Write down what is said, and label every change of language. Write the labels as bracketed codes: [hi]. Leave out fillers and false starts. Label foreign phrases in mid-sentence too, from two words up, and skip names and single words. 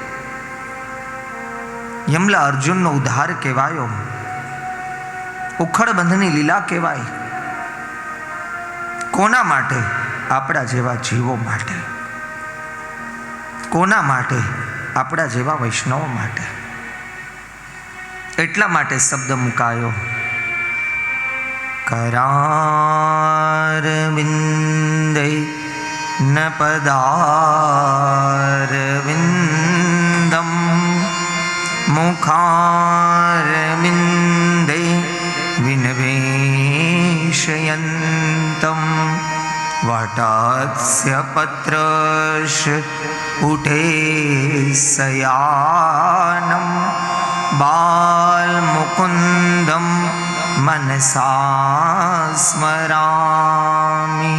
[gu] યમલા અર્જુનનો ઉદ્ધાર કહેવાયો, ઉખડબંધની લીલા કહેવાય. કોના માટે? આપણા જેવા જીવો માટે. કોના માટે? આપણા જેવા વૈષ્ણવો માટે. એટલા માટે શબ્દ મુકાયો, [sa] करारविन्दे न पदारविन्दे मुखारविन्दे विनिवेशयन्तं वटस्य पत्रस्य उठे शयानं बालमुकुन्दं मनसा स्मरामि।